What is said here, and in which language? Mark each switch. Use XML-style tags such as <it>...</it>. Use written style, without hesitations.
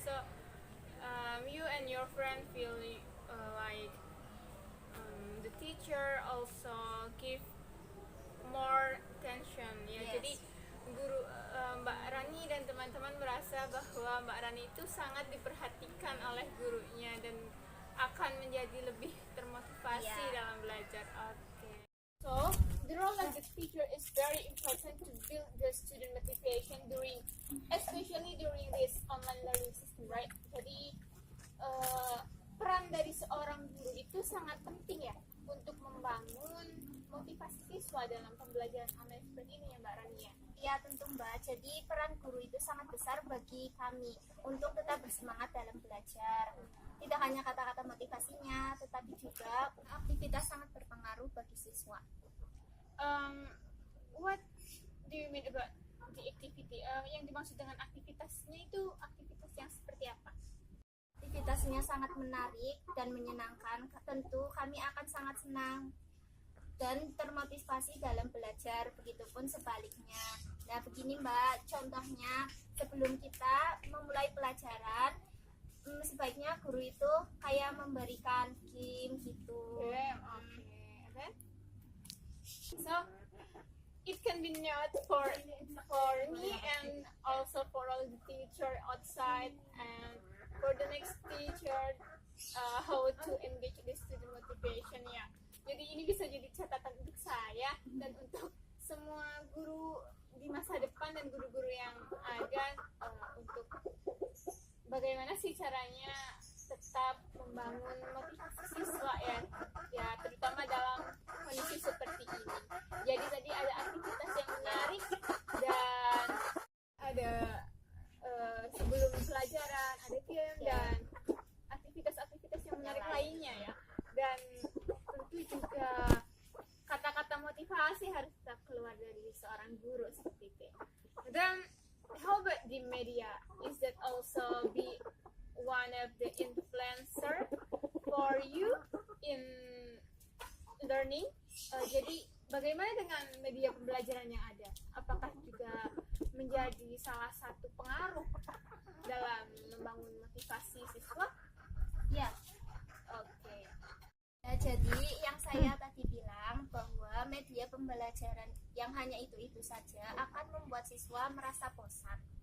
<en>So, you and your friend feel like the teacher also give more attention.</en> <id>Ya,</id> <en>Yes.</en> <id>jadi guru Mbak Rani dan teman-teman merasa bahwa Mbak Rani itu sangat diperhatikan oleh gurunya dan akan menjadi lebih termotivasi</id> <en>Yeah.</en> <id>dalam belajar. Okay.</id> <en>So, the role of the teacher is very important to build the student motivation especially during this online learning system, right?</en> <id>Jadi peran dari seorang guru itu sangat penting ya untuk membangun motivasi siswa dalam pembelajaran online seperti ini ya Mbak Rani ya. Ya tentu Mbak, jadi peran guru itu sangat besar bagi kami untuk tetap bersemangat dalam belajar. Tidak hanya kata-kata motivasinya, tetapi juga aktivitas sangat berpengaruh bagi siswa.</id> <en>What do you mean about the activity?</en> <id>Yang dimaksud dengan aktivitasnya itu aktivitas yang seperti apa? Aktivitasnya sangat menarik dan menyenangkan. Tentu kami akan sangat senang dan termotivasi dalam belajar, begitupun sebaliknya. Nah begini Mbak, contohnya sebelum kita memulai pelajaran, sebaiknya guru itu kayak memberikan game gitu.</id> <en>Okay. Okay. So it can be note for me and also for all the teacher outside and for the next teacher how to engage the student motivation</en> <id>ya. Jadi ini bisa jadi catatan untuk saya dan untuk semua guru di masa depan dan guru-guru yang ada, untuk bagaimana sih caranya tetap membangun motivasi siswa ya terutama dalam kondisi seperti ini. Jadi tadi ada aktivitas yang menarik dan ada sebelum pelajaran ada film dan aktivitas-aktivitas yang menarik lainnya ya. Dan tentu juga kata-kata motivasi harus tetap keluar dari seorang guru seperti itu. Dan</id> <en>how about the media? Is that also be one of the influencer for you in learning?</en> <id>Jadi bagaimana dengan media pembelajaran yang ada? Apakah juga menjadi salah satu pengaruh dalam membangun motivasi siswa? Ya. Oke. Ya, jadi yang saya tadi bilang bahwa media pembelajaran yang hanya itu-itu saja akan membuat siswa merasa bosan.</id>